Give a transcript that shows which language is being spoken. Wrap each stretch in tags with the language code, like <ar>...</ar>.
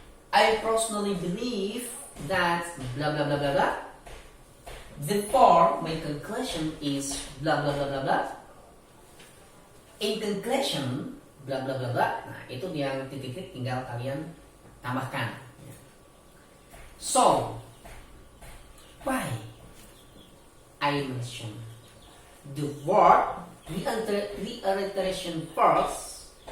<en>I personally believe that blah blah blah blah blah. Therefore, my conclusion is blah blah blah blah blah. In conclusion, blah blah blah blah.</en> <id>Nah, itu yang titik-titik tinggal kalian tambahkan.</id> <en>So, why I mention the word reiteration first?</en>